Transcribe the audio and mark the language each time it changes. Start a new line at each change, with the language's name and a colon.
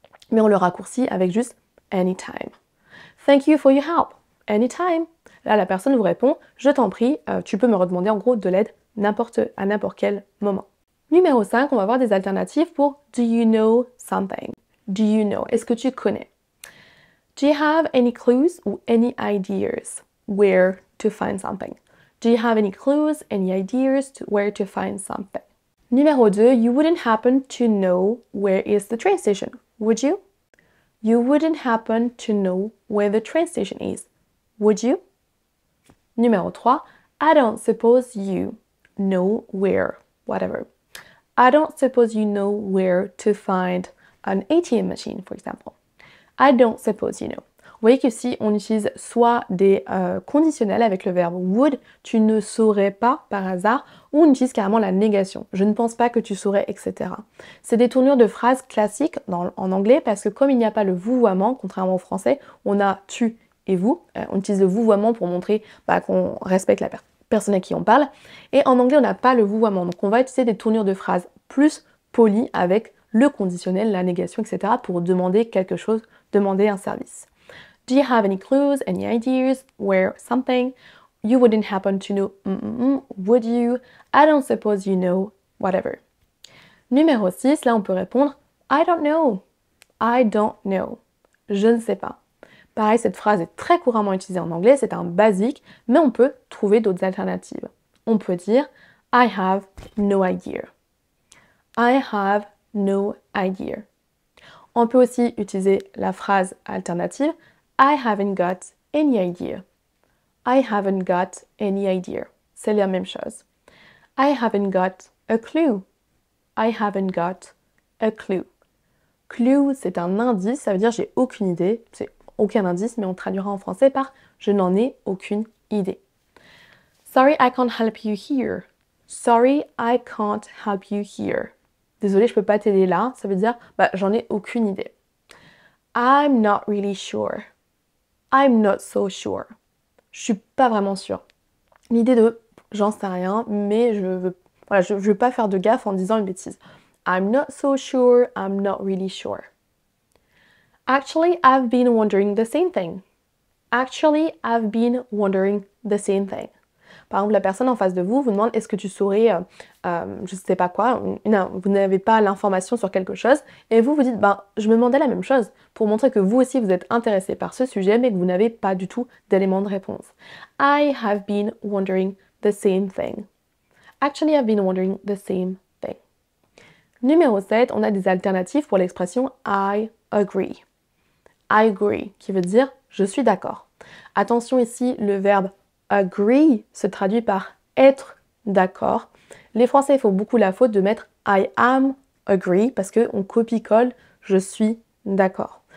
French: Mais on le raccourcit avec juste
English: anytime. Thank you for your help. Anytime.
French: Là, la personne vous répond, je t'en prie, tu peux me redemander en gros de l'aide à n'importe quel moment. Numéro 5, on va voir des alternatives pour
English: do you know something? Do you know?
French: Est-ce que tu connais?
English: Do you have any clues ou any ideas where to find something? Do you have any clues, any ideas to where to find something? Numéro 2, you wouldn't happen to know where is the train station, would you? You wouldn't happen to know where the train station is, would you? Numéro 3, I don't suppose you know where, whatever. I don't suppose you know where to find an ATM machine, for example. I don't suppose you know.
French: Vous voyez qu'ici, on utilise soit des conditionnels avec le verbe would, tu ne saurais pas par hasard, ou on utilise carrément la négation. Je ne pense pas que tu saurais, etc. C'est des tournures de phrases classiques en anglais parce que comme il n'y a pas le vouvoiement, contrairement au français, on a tu et vous. On utilise le vouvoiement pour montrer qu'on respecte la personne à qui on parle. Et en anglais, on n'a pas le vouvoiement. Donc on va utiliser des tournures de phrases plus polies avec le conditionnel, la négation, etc. pour demander quelque chose, demander un service.
English: Do you have any clues, any ideas where something? You wouldn't happen to know, would you? I don't suppose you know, whatever.
French: Numéro 6, là on peut répondre
English: I don't know. I don't know.
French: Je ne sais pas. Pareil, cette phrase est très couramment utilisée en anglais, c'est un basique, mais on peut trouver d'autres alternatives. On peut dire
English: I have no idea. I have no idea.
French: On peut aussi utiliser la phrase alternative
English: I haven't got any idea. I haven't got any idea.
French: C'est la même chose.
English: I haven't got a clue. I haven't got a clue.
French: Clue, c'est un indice, ça veut dire j'ai aucune idée. C'est aucun indice, mais on traduira en français par je n'en ai aucune idée.
English: Sorry, I can't help you here. Sorry, I can't help you here.
French: Désolé, je peux pas t'aider là. Ça veut dire j'en ai aucune idée.
English: I'm not really sure. I'm not so sure.
French: Je suis pas vraiment sûre. L'idée de j'en sais rien, mais je veux pas faire de gaffe en disant une bêtise.
English: I'm not so sure, I'm not really sure. Actually, I've been wondering the same thing. Actually, I've been wondering the same thing.
French: Par exemple, la personne en face de vous vous demande est-ce que tu saurais, je sais pas quoi, vous n'avez pas l'information sur quelque chose, et vous vous dites ben je me demandais la même chose, pour montrer que vous aussi vous êtes intéressé par ce sujet mais que vous n'avez pas du tout d'éléments de réponse.
English: I have been wondering the same thing. Actually, I've been wondering the same thing.
French: Numéro 7, on a des alternatives pour l'expression
English: I agree. I agree,
French: qui veut dire je suis d'accord. Attention ici, le verbe agree se traduit par être d'accord. Les Français font beaucoup la faute de mettre
English: I am agree
French: parce qu'on copie-colle je suis d'accord.